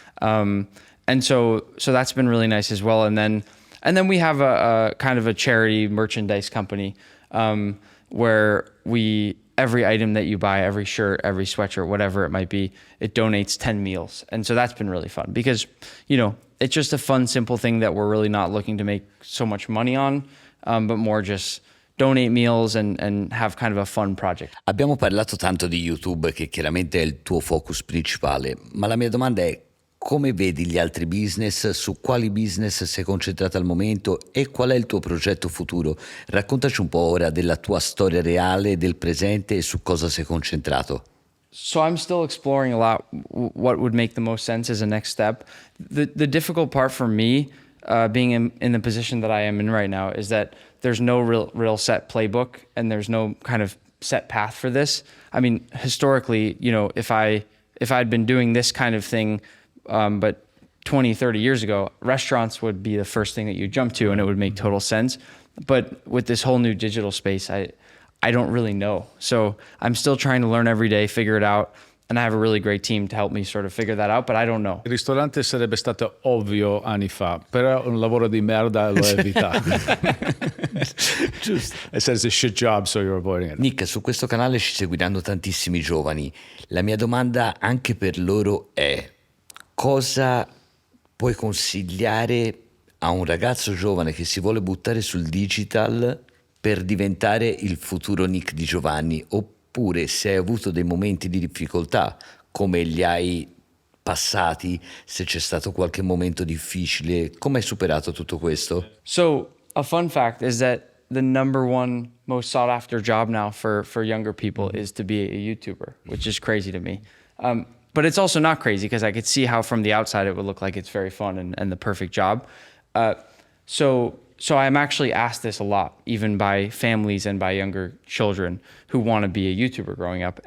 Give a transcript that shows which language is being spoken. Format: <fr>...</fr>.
<en>And so that's been really nice as well. And then we have a kind of a charity merchandise company where every item that you buy, every shirt, every sweatshirt, whatever it might be, it donates 10 meals. And so that's been really fun because, it's just a fun, simple thing that we're really not looking to make so much money on, but more just donate meals and have kind of a fun project.</en> <it>Abbiamo parlato tanto di YouTube, che chiaramente è il tuo focus principale, ma la mia domanda è: come vedi gli altri business, su quali business sei concentrato al momento e qual è il tuo progetto futuro? Raccontaci un po' ora della tua storia reale, del presente e su cosa sei concentrato.</it> <en>So I'm still exploring a lot what would make the most sense as a next step. The difficult part for me, being in the position that I am in right now, is that there's no real set playbook and there's no kind of set path for this. I mean, historically, if I'd been doing this kind of thing, but 20, 30 years ago, restaurants would be the first thing that you jump to and it would make total sense. But with this whole new digital space, I don't really know. So I'm still trying to learn every day, figure it out. And I have a really great team to help me sort of figure that out, but I don't know.</en> <it>Il ristorante sarebbe stato ovvio anni fa, però un lavoro di merda lo hai evitato. Giusto.</it> <en>It says a shit job, so you're avoiding it.</en> <it>Nick, su questo canale ci seguiranno tantissimi giovani. La mia domanda anche per loro è: cosa puoi consigliare a un ragazzo giovane che si vuole buttare sul digital per diventare il futuro Nick Di Giovanni? Oppure se hai avuto dei momenti di difficoltà, come li hai passati, se c'è stato qualche momento difficile, come hai superato tutto questo?</it> <en>So a fun fact is that the number 1 most sought after job now for younger people is to be a YouTuber, which is crazy to me. But it's also not crazy because I could see how from the outside it would look like it's very fun and the perfect job. So I'm actually asked this a lot, even by families and by younger children who want to be a YouTuber growing up.</en>